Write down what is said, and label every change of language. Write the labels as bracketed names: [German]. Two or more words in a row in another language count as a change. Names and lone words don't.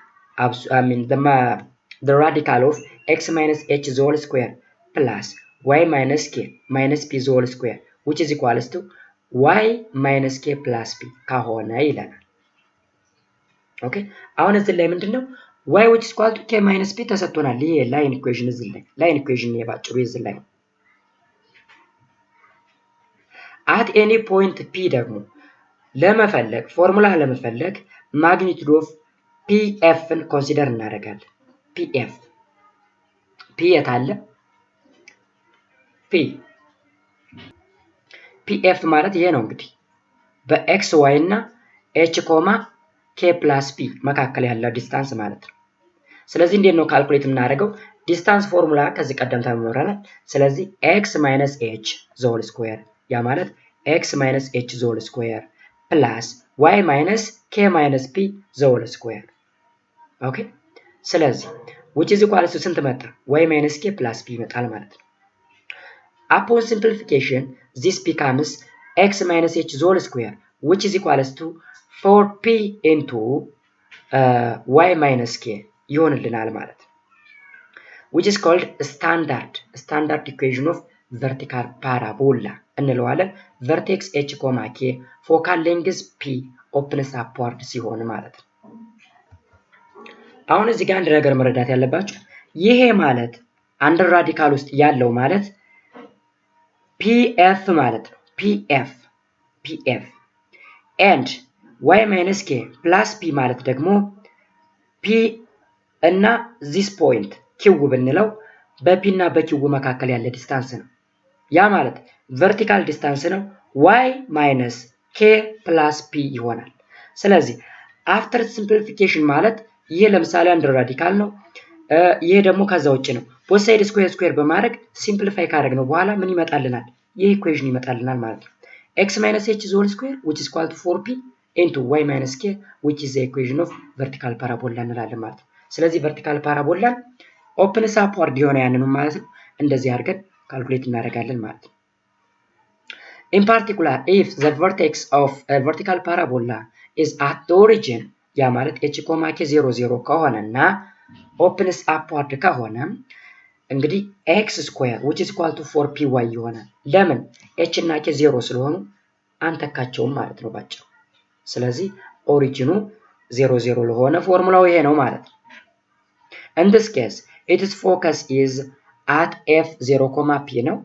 [English] the radical of x minus h whole square plus y minus k minus p whole square which is equal to y minus k plus p [Amharic] ከሆነ ይለናል ኦኬ አሁን እዚህ ላይ ምንድነው [English] y which is equal to k minus p [Amharic] ተሰጥቶናል ይሄ [English] line equation [Amharic] እዚህ ላይ [English] line equation [Amharic] የባጭሩ እዚህ ላይ [English] at any point p [Amharic] ደግሞ ለመፈለግ ፎርሙላ ለመፈለግ [English] magnitude of pf [Amharic] ን ኮንሲደር እናደርጋለን pf p የታለ pf ማለት ይሄ ነው እንግዲህ በx y እና h [English] k plus p [Amharic] መካከል ያለው ዲስታንስ ማለት ነው ስለዚህ እንዴት ነው ካልኩሌት የምናደርገው [English] distance formula [Amharic] ከዚህ ቀደም ተመረናል ስለዚህ [English] x minus h whole square [Amharic] ያ ማለት x [English] minus h whole square plus y minus k minus p whole square [Amharic] ኦኬ ስለዚህ [English] which is equal to [Amharic] ስንት መጣ [English] y minus k plus p [Amharic] ይመጣል ማለት ነው [English] upon simplification this becomes x minus h whole square which is equal to 4p into y minus k [Amharic] ይሆንልናል ማለት ነው [English] which is called standard equation of vertical parabola እንለዋለን vertex h, k focal length p opens upward [Amharic] ሲሆን ማለት ነው አሁን እዚህ ጋር አንድ ነገር መረዳት ያለባችሁ ይሄ ማለት [English] under radical [Amharic] ውስጥ ያለው ማለት pf ማለት ነው [English] pf and y minus k plus p [Amharic] ማለት ደግሞ p እና [English] this point q [Amharic] ብንለው በp እና በq መካከል ያለ ዲስታንስ ነው ያ ማለት [English] vertical distance [Amharic] ነው [English] y minus k plus p [Amharic] ይሆናል ስለዚህ [English] after simplification [Amharic] ማለት ይሄ ለምሳሌ አንድ ራዲካል ነው ይሄ ደግሞ ከዛ ውጪ ነው both [English] side square [Amharic] በማድረግ ሲምፕሊፋይ ካደረግነው በኋላ ምን ይመጣልናል ይሄ ኢኩዌሽን ይመጣልናል ማለት ነው [English] x minus h whole square which is equal to 4p into y minus k which is the equation of vertical parabola [Amharic] እንላለን ማለት ነው ስለዚህ [English] vertical parabola opens upward [Amharic] የሆነ ያንኑ ማለት ነው እንደዚህ አድርገን ካልኩሌት እናደርጋለን ማለት ነው [English] in particular if the vertex of a vertical parabola is at the origin [Amharic] ያ ማለት [English] h, k 00 ከሆነና opens upward [Amharic] ከሆነ እንግዲህ [English] x square which is equal to 4py [Amharic] ይሆናል ለምን [English] h [Amharic] እና k 0 ስለሆኑ አንተካቸውም ማለት ነው ባጭሩ ስለዚህ ኦሪጂኑ 00 ለሆነ ፎርሙላው ይሄ ነው ማለት ነው [English] in this case its focus is at f0, p [Amharic] ነው